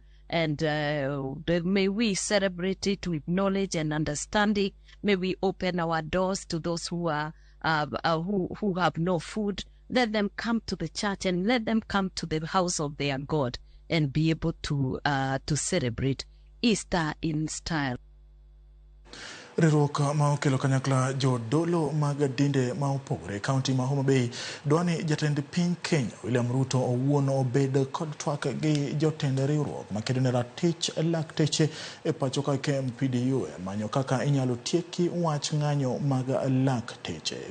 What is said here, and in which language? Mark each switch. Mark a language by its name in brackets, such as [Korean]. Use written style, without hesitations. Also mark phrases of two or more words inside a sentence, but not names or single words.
[English] And may we celebrate it with knowledge and understanding. May we open our doors to those who are who have no food. Let them come to the church and let them come to the house of their God and be able to celebrate Easter in style. [Luo (Kenya and Tanzania)] Riwruok ma okelo kanyakla jodolo mag dinde ma opogore kaunti ma Homa Bay dwani jatend piny Kenya William Ruto owuon obed kod twak gi jotend riwruok makedo ne ratich lakteche e pacho ka KMPDU manyo kaka inyalo tieki wach ng'anyo mag lakteche.